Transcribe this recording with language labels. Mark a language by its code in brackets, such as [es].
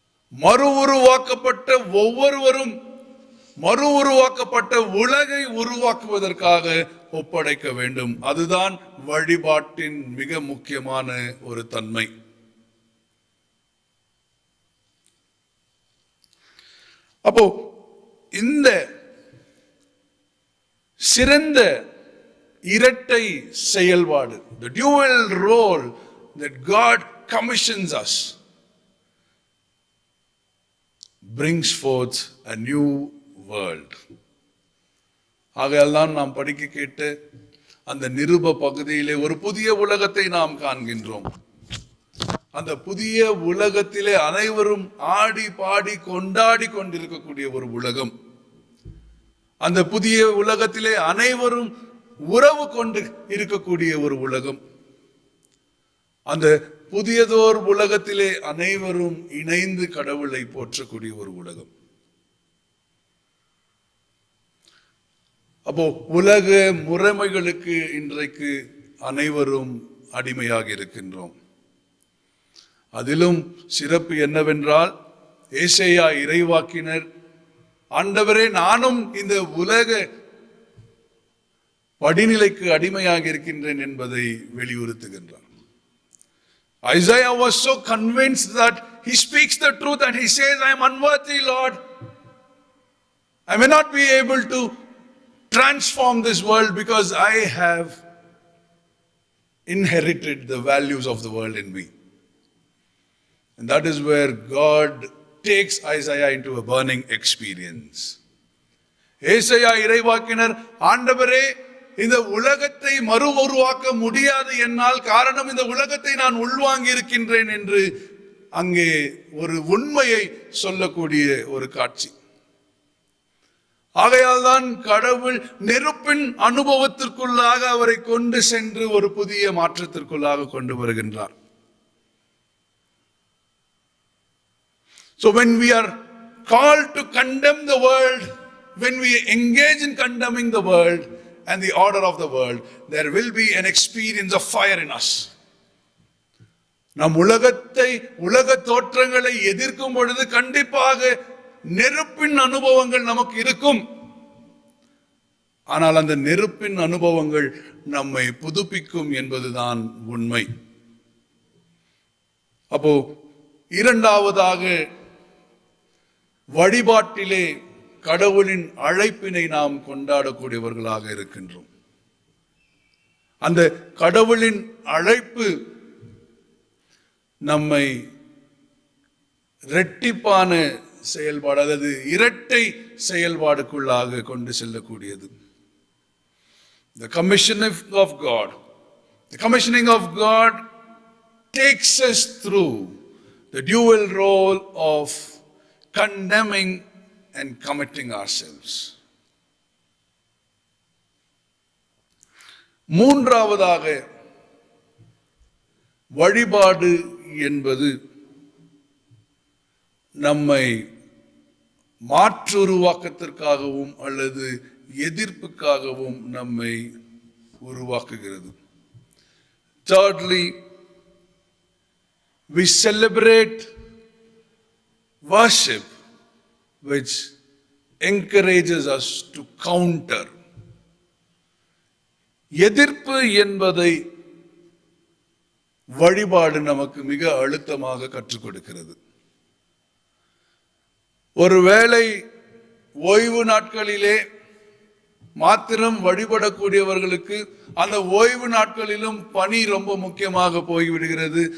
[ta] மறு உருவாக்கப்பட்ட ஒவ்வொருவரும் மறு உருவாக்கப்பட்ட உலகை உருவாக்குவதற்காக ஒப்படைக்க வேண்டும். அதுதான் வழிபாட்டின் மிக முக்கியமான ஒரு தன்மை. அப்போ இந்த சிறந்த இரட்டை செயல்பாடு, [en] the dual role that God commissions us, brings forth a new world. [ta] ஆகையால் தான் நாம் படிக்க கேட்ட அந்த நிருப பகுதியிலே ஒரு புதிய உலகத்தை நாம் காண்கின்றோம். அந்த புதிய உலகத்திலே அனைவரும் ஆடி பாடி கொண்டாடி கொண்டிருக்கக்கூடிய ஒரு உலகம். அந்த புதிய உலகத்திலே அனைவரும் உறவு கொண்டு இருக்கக்கூடிய ஒரு உலகம். அந்த புதியதோர் உலகத்திலே அனைவரும் இணைந்து கடவுளை போற்றக்கூடிய ஒரு உலகம். அப்போ உலக முறைமைகளுக்கு இன்றைக்கு அனைவரும் அடிமையாக இருக்கின்றோம். அதிலும் சிறப்பு என்னவென்றால், ஏசாயா இறைவாக்கினர், ஆண்டவரே நானும் இந்த உலக படிநிலைக்கு அடிமையாக இருக்கின்றேன் என்பதை வெளியுறுத்துகின்றார். [en] Isaiah was so convinced that he speaks the truth and he says, I am unworthy, Lord. I may not be able to transform this world because I have inherited the values of the world in me. And that is where God takes Isaiah into a burning experience. [ta] ஏசாயா இறைவாக்கினர், ஆண்டவரே இந்த உலகத்தை மறு உருவாக்க முடியாது என்னால், காரணம் இந்த உலகத்தை நான் உள்வாங்கி இருக்கின்றேன் என்று அங்கே ஒரு உண்மையை சொல்லக்கூடிய ஒரு காட்சி. ஆகையால் தான் கடவுள் நெருப்பின் அனுபவத்திற்குள்ளாக அவரை கொண்டு சென்று ஒரு புதிய மாற்றத்திற்குள்ளாக கொண்டு வருகின்றார். [en] So when we are called to condemn the world, when we engage in condemning the world and the order of the world, there will be an experience of fire in us. [ta] நம் உலக தோற்றங்களை எதிர்க்கும் பொழுது கண்டிப்பாக நெருப்பின் அனுபவங்கள் நமக்கு இருக்கும். ஆனால் அந்த நெருப்பின் அனுபவங்கள் நம்மை புதுப்பிக்கும் என்பதுதான் உண்மை. அப்போ இரண்டாவதாக, வழிபாட்டிலே கடவுளின் அழைப்பினை நாம் கொண்டாடக்கூடியவர்களாக இருக்கின்றோம். அந்த கடவுளின் அழைப்பு நம்மை இரட்டிப்பான செயல்பாடு, அதாவது இரட்டை செயல்பாடுக்குள்ளாக கொண்டு செல்லக்கூடியது. [en] The commissioning of God. The commissioning of God takes us through the dual role of condemning and committing ourselves. [ta] மூன்றாவதாக, வழிபாடு என்பது நம்மை மாற்றுருவாக்கத்திற்காகவும் அல்லது எதிர்ப்புக்காகவும் நம்மை உருவாக்குகிறது. [en] Thirdly, we celebrate worship which encourages us to counter. [ta] எதிர்ப்பு என்பதை வழிபாடு நமக்கு மிக அழுத்தமாக கற்றுக் கொடுக்கிறது. ஒருவேளை ஓய்வு நாட்களிலே மாத்திரம் வழிபடக்கூடியவர்களுக்கு அந்த ஓய்வு நாட்களிலும் பணி ரொம்ப முக்கியமாக போய்விடுகிறது.